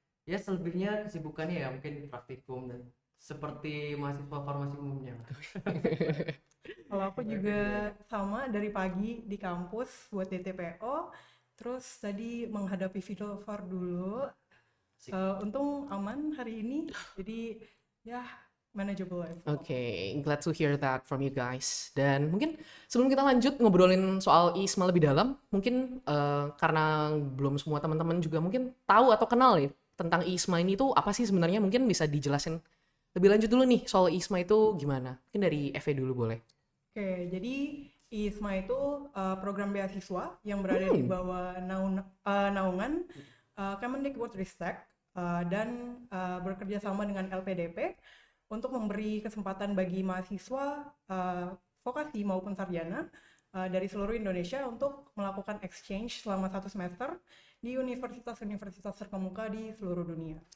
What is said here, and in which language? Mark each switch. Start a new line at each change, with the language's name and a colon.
Indonesian: Ya selebihnya kesibukannya ya mungkin praktikum dan seperti mahasiswa farmasi umumnya lah. Kalau aku juga sama dari pagi di kampus buat DTPO, terus tadi menghadapi Far dulu. Asik. Untung aman hari ini, jadi ya
English: manageable life. Oke, glad to hear that from you guys.
Indonesian: Dan mungkin sebelum kita lanjut ngobrolin soal ISMA lebih dalam, mungkin karena belum semua teman-teman juga mungkin tahu atau kenal nih tentang ISMA ini tuh apa sih sebenarnya, mungkin bisa dijelasin lebih lanjut dulu nih soal ISMA itu gimana. Mungkin dari Eve dulu boleh. Oke, jadi ISMA itu program beasiswa yang berada di bawah naungan Kemendikbudristek dan bekerja sama dengan LPDP untuk memberi kesempatan bagi mahasiswa vokasi maupun sarjana dari seluruh Indonesia untuk melakukan exchange selama 1 semester di universitas-universitas terkemuka di seluruh dunia.